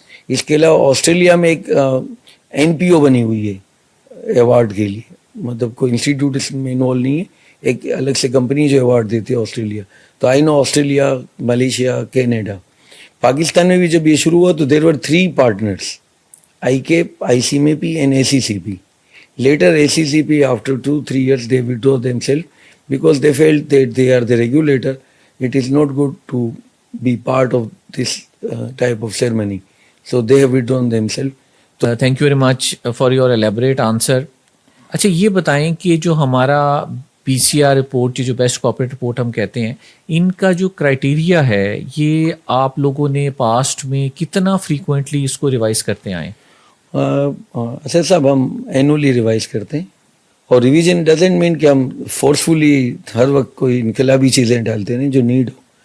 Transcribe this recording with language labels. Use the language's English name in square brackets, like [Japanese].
[Urdu] اس کے علاوہ آسٹریلیا میں ایک NPO بنی ہوئی ہے ایوارڈ کے لیے, مطلب کوئی انسٹیٹیوٹ اس میں انوالو نہیں ہے, ایک الگ سے کمپنی جو ایوارڈ دیتی ہے آسٹریلیا. تو [English] I know [Urdu] آسٹریلیا, ملیشیا, کینیڈا. پاکستان میں بھی جب یہ شروع ہوا تو [English] there were 3 partners, [Urdu] I keep, ICMAP and ACCP. [English] Later ACCP after 2-3 years they withdraw themselves because they felt that they are the regulator. It is not good to be part of this type of ceremony. So they have withdrawn themselves. Thank you very much for your elaborate answer. [Urdu] اچھا یہ بتائیں کہ جو ہمارا PCR report جو best corporate report ہم کہتے ہیں, ان کا جو کرائٹیریا ہے یہ آپ لوگوں نے پاسٹ میں کتنا فریکوینٹلی اس کو ریوائز کرتے آئے؟ اسد صاحب ہم اینولی ریوائز کرتے ہیں, اور [English] revision doesn't mean [Urdu] کہ ہم فورسفلی ہر وقت کوئی انقلابی چیزیں ڈالتے ہیں جو نیڈ ہو.